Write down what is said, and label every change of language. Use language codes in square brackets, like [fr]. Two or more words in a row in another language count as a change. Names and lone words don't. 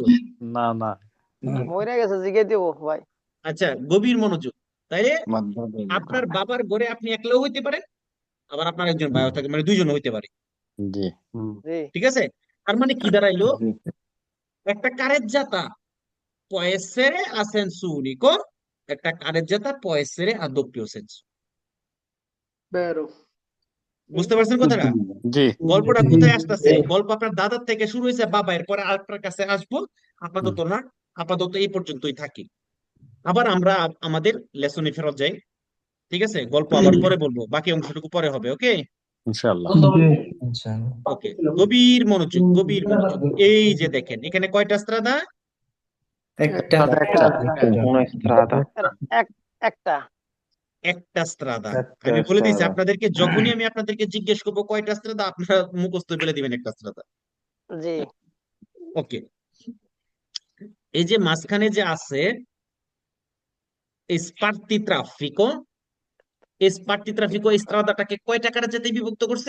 [bn] না, না, আচ্ছা, গভীর মনোযোগ। তাইলে আপনার বাবার ঘরে আপনি একলাও হইতে পারেন, আবার আপনার একজন ভাইও থাকে, মানে দুইজন হইতে পারে, জি, ঠিক আছে? তার মানে কি দাঁড়াইলো? [it] একটা carreggiata può essere a senso unico, একটা carreggiata può essere a doppio senso. [bn] বুঝতে পারছেন কথাটা? জি গল্পটা কোথায় আসতেছে? গল্প আপনার দাদার থেকে শুরু হয়েছে বাবা, এরপরে আপনার কাছে আসবো। আপাতত না, আপাতত এই পর্যন্তই থাকি। আবার আমরা আমাদের লেসনে ফেরত যাই। ঠিক আছে, গল্প আবার পরে বলবো, বাকি অংশটুকু পরে হবে। ওকে, ইনশাআল্লাহ। ওকে, গভীর মনোযোগ, গভীর মনোযোগ। এই যে দেখেন এখানে কয়টা স্ত্রাদা? একটা একটা [it] una strada [bn] এক একটা একটা স্ত্রাদা। একটা আমি বলে দিয়েছি [it] strada [bn] আপনাদেরকে, যখনই আমি আপনাদেরকে জিজ্ঞেস করবো কয়টা স্ত্রাদা, আপনারা মুখস্থ বলে দিবেন একটা স্ত্রাদা। জি ওকে, এই যে মাঝখানে যে আছে [it] spartitraffico, spartitraffico [bn] স্ত্রাদাটাকে কয়টা কারাজাতে বিভক্ত করছে?